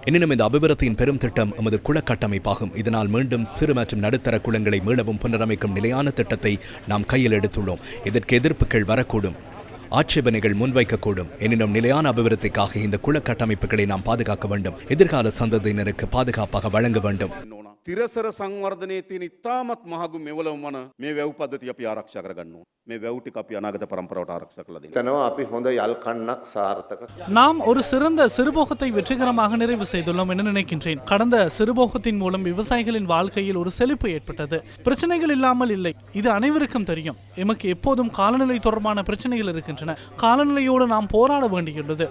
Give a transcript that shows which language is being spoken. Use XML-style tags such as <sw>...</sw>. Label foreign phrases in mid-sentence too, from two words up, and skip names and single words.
<ta>எனினும் இந்த அபிவிருத்தியின் பெரும் திட்டம் எமது குள கட்டமைப்பாகும். இதனால் மீண்டும் சிறு மற்றும் நடுத்தர குளங்களை மீளவும் புனரமைக்கும் நிலையான திட்டத்தை நாம் கையில் எடுத்துள்ளோம். இதற்கு எதிர்ப்புகள் வரக்கூடும், ஆட்சேபனைகள் முன்வைக்கக்கூடும். எனினும் நிலையான அபிவிருத்திக்காக இந்த குள கட்டமைப்புகளை நாம் பாதுகாக்க வேண்டும். எதிர்கால சந்ததியினருக்கு பாதுகாப்பாக வழங்க வேண்டும்.</ta> <si>තිරසර සංවර්ධනයේ තියෙන ඉතාමත් මහගු මෙවලම වන මේ වැව් පද්ධතිය අපි ආරක්ෂා කරගන්න ඕන. මේ වැව් ටික අපි අනාගත පරම්පරාවට ආරක්ෂා කරලා දෙන්න. තනවා අපි හොඳ යල් කන්නක් සාර්ථක.</si> <ta>நாம் ஒரு சிறந்த சிறுபோகத்தை வெற்றிகரமாக நிறைவு செய்துள்ளோம் என நினைக்கின்றேன். கடந்த சிறுபோகத்தின் மூலம் விவசாயிகளின் வாழ்க்கையில் ஒரு செழிப்பு ஏற்பட்டது. பிரச்சனைகள் இல்லாமல் இல்லை, இது அனைவருக்கும் தெரியும். எமக்கு எப்போதும் காலநிலை தொடர்பான பிரச்சனைகள் இருக்கின்றன. காலநிலையோடு நாம் போராட வேண்டியுள்ளது.</ta>